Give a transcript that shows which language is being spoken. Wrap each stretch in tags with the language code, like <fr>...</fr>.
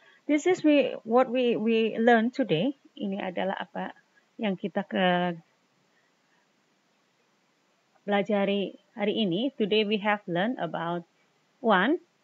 <en>This is what we learned today.</en> <id>Ini adalah apa yang kita pelajari hari ini.</id> <en>Today we have learned about 1.</en>